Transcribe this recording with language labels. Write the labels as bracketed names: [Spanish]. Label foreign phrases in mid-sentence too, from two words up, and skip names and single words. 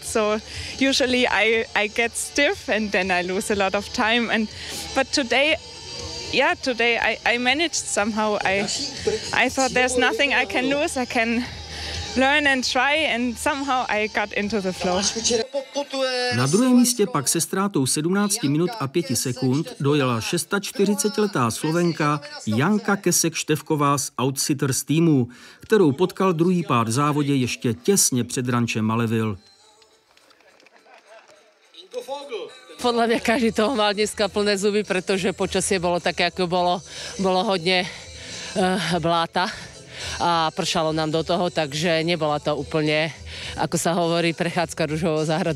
[English] So usually I get stiff and then I lose a lot of time. But today I managed somehow. I thought there's nothing I can lose. I can learn and try, and somehow I got into the flow. [Czech] Na druhém místě pak se ztrátou 17 minut a 5 sekund dojela 46letá Slovenka Janka Kesek-Števková z Outsiders týmu, kterou potkal druhý pád v závodě ještě těsně před rančem Malevill. [Slovak] Podľa mňa každý toho mal dneska plné zuby, pretože počasie bolo také, ako bolo hodne bláta a pršalo nám do toho, takže nebola to úplne, ako sa hovorí, prechádzka ružovou záhradou.